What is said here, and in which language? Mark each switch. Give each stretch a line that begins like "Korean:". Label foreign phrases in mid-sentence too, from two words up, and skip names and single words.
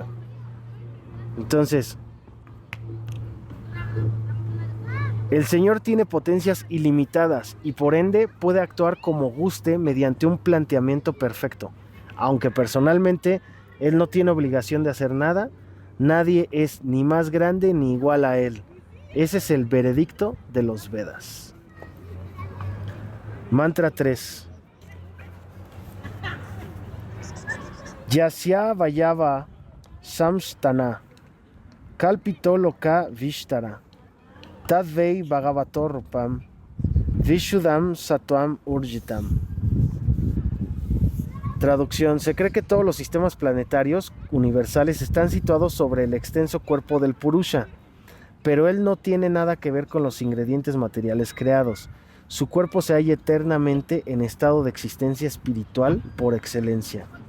Spanish: Entonces, el Señor tiene potencias ilimitadas y por ende puede actuar como guste mediante un planteamiento perfecto. Aunque personalmente Él no tiene obligación de hacer nada, nadie es ni más grande ni igual a Él. Ese es el veredicto de los Vedas. Mantra 3.
Sanskrit: यस्य अवयव संस्थान कल्पितो लोक विस्तर तद्वै भगवतोरूपं विशुद्धं सत्त्वम् ऊर्जितम्.
Spanish: Traducción: se cree que todos los sistemas planetarios universales están situados sobre el extenso cuerpo del Purusha, pero él no tiene nada que ver con los ingredientes materiales creados. Su cuerpo se halla eternamente en estado de existencia espiritual por excelencia.